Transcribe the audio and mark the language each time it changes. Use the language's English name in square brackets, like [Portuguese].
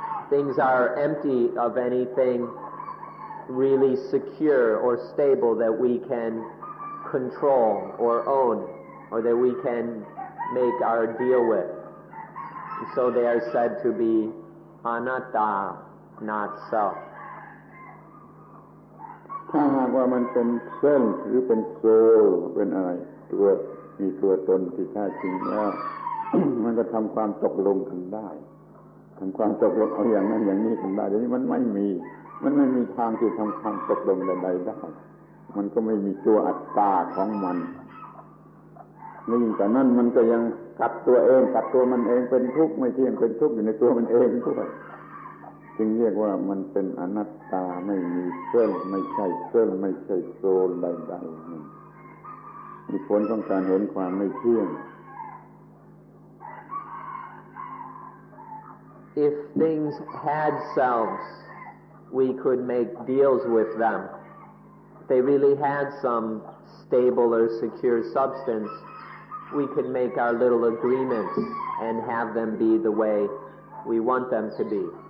[English] Things are empty of anything really secure or stable that we can control or own or that we can make our deal with. And so they are said to be anatta, not self. [Thai] ถ้าหากว่ามันเป็นเส้นหรือเป็นโซลเป็นอะไรมีตัวตนที่แท้จริงแล้ว มันก็ทำความตกลงกันได้ทำความตกลงเอาอย่างนั้นอย่างนี้กันได้แต่นี่มันไม่มีทางที่ทำความตกลงใดๆได้มันก็ไม่มีตัวอัตตาของมัน นี่แต่นั่นมันก็ยังกัดตัวเองกัดตัวมันเองเป็นทุกข์ไม่เที่ยงเป็นทุกข์อยู่ในตัวมันเองด้วยจึงเรียกว่ามันเป็นอนัตตาไม่มีเส้นไม่ใช่เส้นไม่ใช่โซลใดๆมีผลของการเห็นความไม่เที่ยง [English] If things had selves, we could make deals with them. If they really had some stable or secure substance, we could make our little agreements and have them be the way we want them to be.